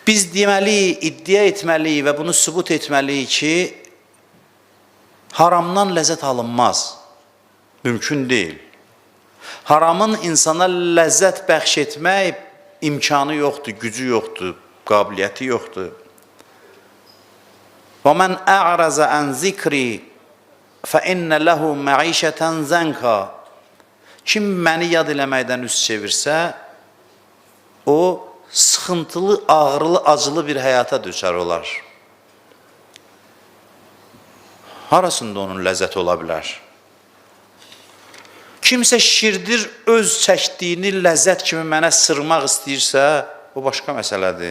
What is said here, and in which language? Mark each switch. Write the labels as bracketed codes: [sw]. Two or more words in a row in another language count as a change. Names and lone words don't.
[az] Biz deməliyik, iddia etməliyik və bunu sübut etməliyik ki, haramdan ləzzət alınmaz. Mümkün deyil. Haramın insana ləzzət bəxş etmək imkanı yoxdur, gücü yoxdur, qabiliyyəti yoxdur. [ar] وَمَنْ أَعْرَزَ عَنْ ذِكْرِ فَإِنَّ لَهُ مَعِيشَةً زَنْكَ [az] Kim məni yad eləməkdən üst çevirsə, o sıxıntılı, ağrılı, acılı bir həyata düşər olar. Harasında onun ləzzəti ola bilər? Kimsə şirdir, öz çəkdiyini ləzzət kimi mənə sırmaq istəyirsə, o başqa məsələdir.